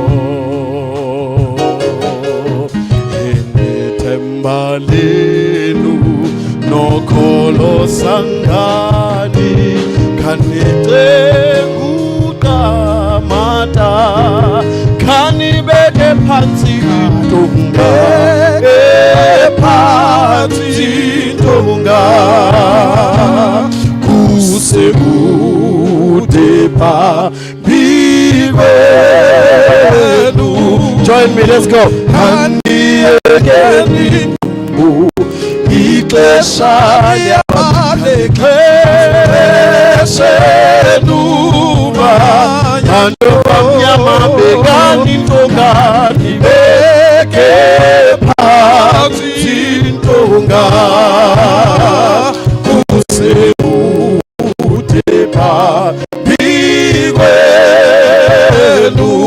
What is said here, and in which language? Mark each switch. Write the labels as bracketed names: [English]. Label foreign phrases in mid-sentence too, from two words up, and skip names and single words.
[Xhosa] enethemba lenu nokholo sangani kanicengu qamata kanibeke phansi intonga phansi intonga kusekude phambi kwenu. [English] Join me, let's go. [Xhosa] Kaniyekeni ningqumbu, ixesha liyabaleka, exesheni umanyano. Bamnyama bekani intonga, nibeke phansi intonga, kusekude phambi kwenu.